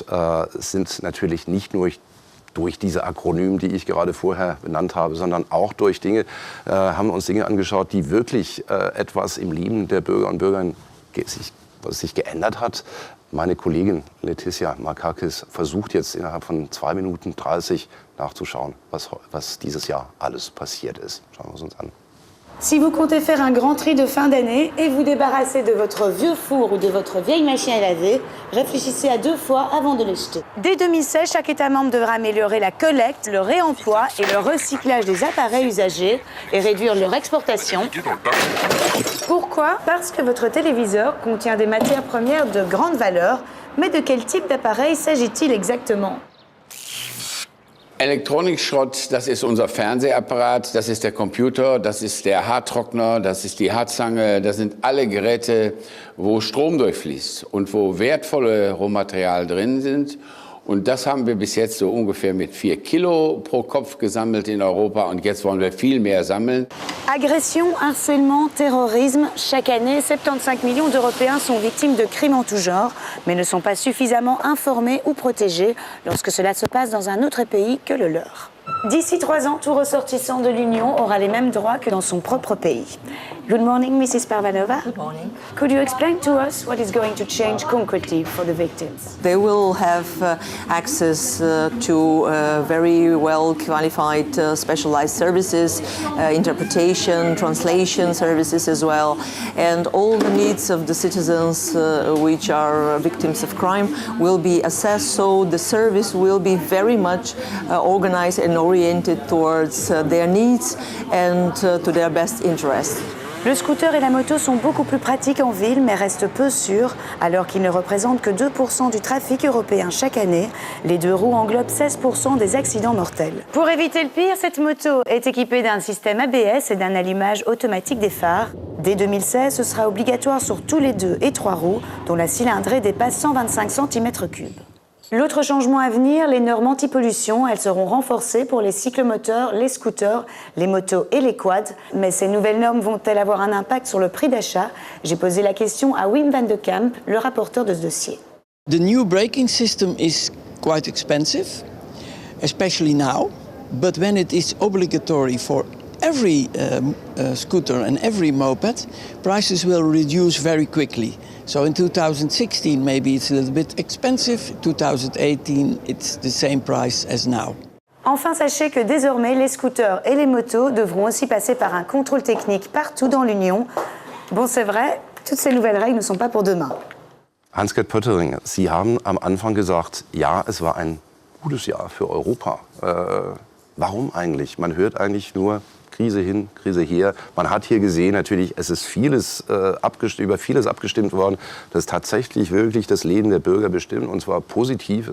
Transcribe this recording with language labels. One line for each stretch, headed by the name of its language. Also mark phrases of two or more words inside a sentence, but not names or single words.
German: Es sind natürlich nicht nur durch diese Akronym, die ich gerade vorher benannt habe, sondern auch durch Dinge, haben uns Dinge angeschaut, die wirklich etwas im Leben der Bürger und Bürgerinnen sich geändert hat. Meine Kollegin Letizia Markakis versucht jetzt innerhalb von 2 Minuten 30 nachzuschauen, was dieses Jahr alles passiert ist. Schauen wir es uns an.
French: Si vous comptez faire un grand tri de fin d'année et vous débarrasser de votre vieux four ou de votre vieille machine à laver, réfléchissez à 2 fois avant de les jeter. Dès 2016, chaque État membre devra améliorer la collecte, le réemploi et le recyclage des appareils usagés et réduire leur exportation. Pourquoi? Parce que votre téléviseur contient des matières premières de grande valeur. Mais de quel type d'appareil s'agit-il exactement? Elektronikschrott, das ist unser Fernsehapparat, das ist der Computer, das ist der Haartrockner, das ist die Haarzange, das sind alle Geräte, wo Strom durchfließt und wo wertvolle Rohmaterial drin sind. Und das haben wir bis jetzt so ungefähr mit 4 Kilo pro Kopf gesammelt in Europa und jetzt wollen wir viel mehr sammeln. Agression, harcèlement, terrorisme. Chaque année, 75 millions d'Européens sont victimes de crimes en tout genre, mais ne sont pas suffisamment informés ou protégés lorsque cela se passe dans un autre pays que le leur. D'ici 3 ans, tout ressortissant de l'Union aura les mêmes droits que dans son propre pays.
English: Good morning, Mrs. Parvanova. Good morning. Could you explain to us what is going to change concretely for the victims? They will have access to very well qualified specialized services, interpretation, translation services as well, and all the needs of the citizens which are victims of crime will be assessed, so the service will be very much organized and oriented towards their needs and to their best interest.
French: Le scooter et la moto sont beaucoup plus pratiques en ville, mais restent peu sûrs, alors qu'ils ne représentent que 2% du trafic européen chaque année. Les 2 roues englobent 16% des accidents mortels. Pour éviter le pire, cette moto est équipée d'un système ABS et d'un allumage automatique des phares. Dès 2016, ce sera obligatoire sur tous les 2 et 3 roues, dont la cylindrée dépasse 125 cm3. L'autre changement à venir, les normes anti-pollution, elles seront renforcées pour les cyclomoteurs, les scooters, les motos et les quads. Mais ces nouvelles normes vont-elles avoir un impact sur le prix d'achat? J'ai posé la question à Wim van de Kamp, le rapporteur de ce dossier.
English: The new braking system is quite expensive, especially now. But when it is obligatory for every scooter and every moped, prices will reduce very quickly. So in 2016 maybe it's a little bit expensive, 2018 it's the same price as now.
French: Enfin, sachez que désormais, les scooters et les motos devront aussi passer par un contrôle technique partout dans l'Union. Bon, c'est vrai, toutes ces nouvelles règles ne sont pas pour demain.
German: Hans-Gert Pöttering, Sie haben am Anfang gesagt, ja, es war ein gutes Jahr für Europa. Warum eigentlich? Man hört eigentlich nur Krise hin, Krise her. Man hat hier gesehen, natürlich, es ist über vieles abgestimmt worden, das tatsächlich wirklich das Leben der Bürger bestimmt, und zwar positiv.